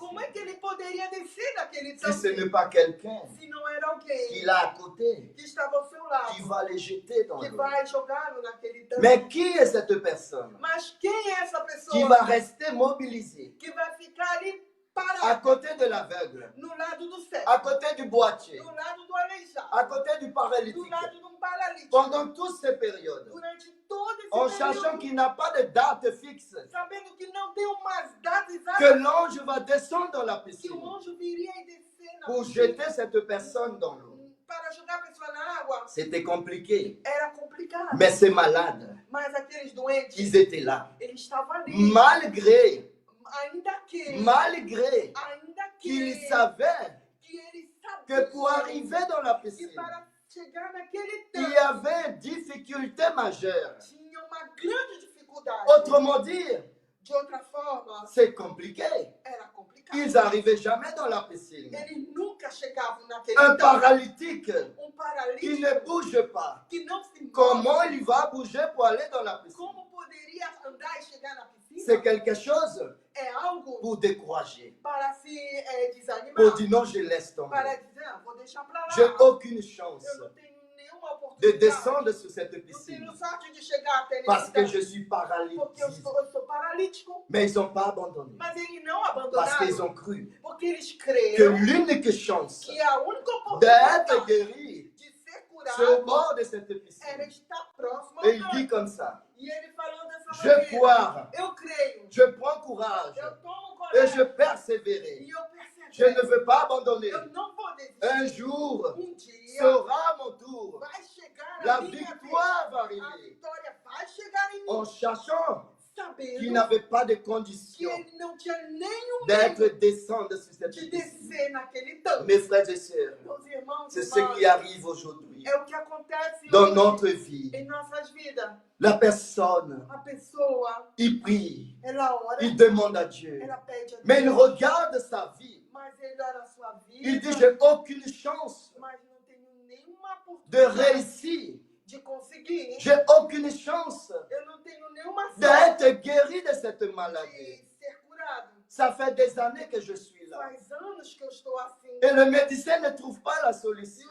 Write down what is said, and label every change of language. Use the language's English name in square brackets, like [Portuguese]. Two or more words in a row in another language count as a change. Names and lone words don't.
[Portuguese] como é que ele poderia descer daquele [French] si ce [Portuguese] tanque [French] n'est pas quelqu'un [Portuguese] se não era alguém [French] qui l'a à côté, [Portuguese] que estava ao seu lado, [French] qui va les jeter dans [Portuguese] que [French] l'eau? [Portuguese] vai jogá-lo naquele tanque? [French] Mais qui est cette personne [Portuguese] Mas quem é essa [French] qui [Portuguese] pessoa [French] va rester mobilisée [Portuguese] que vai ficar ali [French] à [Portuguese] parada [French] côté de l'aveugle, [Portuguese] no lado do cego, [French] à côté du boitier, [Portuguese] no lado do aleijado, [French] à côté du [Portuguese] do [French] paralytique, [Portuguese] lado de paralítico, [French] pendant toutes ces périodes, [Portuguese] durante todo esse [French] en [Portuguese] período, [French] sachant qu'il n'a pas de date fixe, [Portuguese] sabendo que não tem umas datas que exatas, [French] l'ange va descendre dans la [Portuguese] que [French] piscine [Portuguese] o anjo viria e descer na [French] pour [Portuguese] piscina [French] jeter cette personne dans l'eau. [Portuguese] para jogar a pessoa na água. [French] C'était compliqué. [Portuguese] Era complicado. [French] Mais ces malades, [Portuguese] Mas aqueles doentes, [French] ils étaient là. [Portuguese] eles estavam ali. [French] Malgré [Portuguese] Ainda [French] qu'ils [Portuguese] que [French] savaient [Portuguese] que eles sabiam [French] que pour arriver dans la [Portuguese] que [French] piscine, [Portuguese] para chegar naquele [French] il [Portuguese] tanque [French] y avait une difficulté majeure. [Portuguese] tinha uma grande dificuldade. [French] Autrement dit, [Portuguese] De outra forma, [French] c'est compliqué. [Portuguese] era complicado. [French] Ils n'arrivaient jamais dans la piscine. [Portuguese] Eles nunca chegavam naquele [French] Un [Portuguese] tanque. [French] paralytique [Portuguese] Um [French] qui [Portuguese] paralítico [French] ne bouge pas, [Portuguese] que não se move. [French] comment il va bouger pour aller dans la piscine? [Portuguese] Como poderia andar e chegar na piscina? [French] C'est quelque chose [Portuguese] É algo [French] pour décourager, [Portuguese] para se desanimar. [French] pour dire non, je laisse [Portuguese] Para [French] tomber. [Portuguese] dizer, ah, vou deixar para lá. [French] J'ai aucune chance [Portuguese] Eu não tenho nenhuma [French] de [Portuguese] oportunidade. [French] descendre sur cette [Portuguese] Não [French] piscine [Portuguese] tenho sorte de chegar até [French] parce [Portuguese] nesse [French] que [Portuguese] tanque. [French] je suis [Portuguese] Porque [French] paralytique. [Portuguese] eu sou paralítico. [French] Mais ils n'ont pas abandonné [Portuguese] Mas eles não [French] parce [Portuguese] abandonaram. [French] qu'ils ont cru [Portuguese] Porque eles [French] que [Portuguese] creram [French] l'unique chance [Portuguese] que a única [French] d'être [Portuguese] oportunidade [French] guéri, [Portuguese] de ser [French] c'est au [Portuguese] curado [French] bord de cette [Portuguese] era [French] piscine. [Portuguese] estar próximo ao [French] Et il [Portuguese] tanque. [French] dit comme ça, [Portuguese] E ele falou dessa [French] je [Portuguese] maneira. [French] crois, [Portuguese] Eu creio. [French] je prends courage [Portuguese] Eu tomo [French] et [Portuguese] coragem. [French] je persévérerai. [Portuguese] E eu [French] Je ne [Portuguese] persevero. [French] veux pas abandonner. [Portuguese] Eu não vou desistir. [French] Un jour [Portuguese] Dia [French] sera mon tour. [Portuguese] vai chegar [French] La [Portuguese] a minha vez. [French] victoire va [Portuguese] A [French] arriver [Portuguese] vitória vai chegar em mim. [French] en sachant qu'il [Portuguese] Sabendo [French] n'avait pas de [Portuguese] que [French] condition [Portuguese] ele não tinha nenhum medo [French] d'être descendu sur cette [Portuguese] de [French] piscine. [Portuguese] descer naquele tanque. [French] Mes frères et sœurs, [Portuguese] Meus irmãos e [French] c'est ce [Portuguese] irmãs, [French] qui arrive aujourd'hui [Portuguese] é o que acontece [French] dans [Portuguese] hoje [French] notre vie. [Portuguese] em nossas vidas. [French] La personne, [Portuguese] A pessoa, [French] il prie, [Portuguese] ela ora, [French] il demande à Dieu, [Portuguese] ela pede a [French] mais il [Portuguese] Deus, [French] regarde sa vie. [Portuguese] mas ele olha a sua vida, [French] Il dit, j'ai aucune chance [Portuguese] mas não tenho nenhuma [French] de [Portuguese] oportunidade [French] réussir. [Portuguese] de conseguir. [French] J'ai aucune chance [Portuguese] Eu não tenho nenhuma sorte [French] d'être guéri de cette [Portuguese] de [French] maladie. [Portuguese] ser curado. [French] Ça fait des années que je suis là. [Portuguese] Faz anos que eu estou assim. [French] Et le médecin ne trouve pas la [Portuguese] E [French] solution.